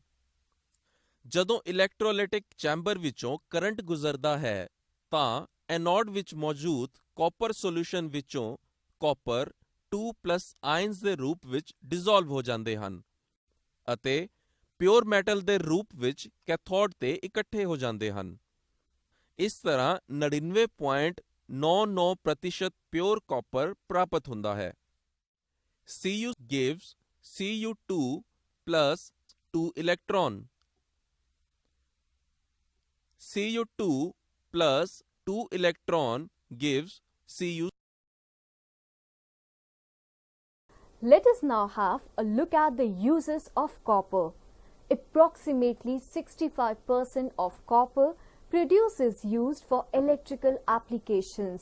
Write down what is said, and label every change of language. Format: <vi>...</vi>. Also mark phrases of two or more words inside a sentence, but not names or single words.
<pa>ਜਦੋਂ</pa> <en>electrolytic chamber</en> <pa>ਵਿੱਚੋਂ ਕਰੰਟ ਗੁਜ਼ਰਦਾ ਹੈ ਤਾਂ ਐਨੋਡ ਵਿੱਚ ਮੌਜੂਦ</pa> <en>copper solution</en> <pa>ਵਿੱਚੋਂ</pa> <en>copper 2+ ions</en> <pa>ਦੇ ਰੂਪ ਵਿੱਚ ਡਿਸੋਲਵ ਹੋ ਜਾਂਦੇ ਹਨ ਅਤੇ</pa> <en>pure metal</en> <pa>ਦੇ ਰੂਪ ਵਿੱਚ ਕੈਥੋਡ ਤੇ ਇਕੱਠੇ ਹੋ ਜਾਂਦੇ ਹਨ। ਇਸ ਤਰ੍ਹਾਂ 99.99%</pa> <en>pure copper</en> <pa>ਪ੍ਰਾਪਤ ਹੁੰਦਾ ਹੈ।</pa> <en>Cu gives Cu2 plus 2 electron. Cu2 plus 2 electron gives Cu. Let us now have a look at the uses of copper. Approximately 65% of copper produced is used for electrical applications.</en>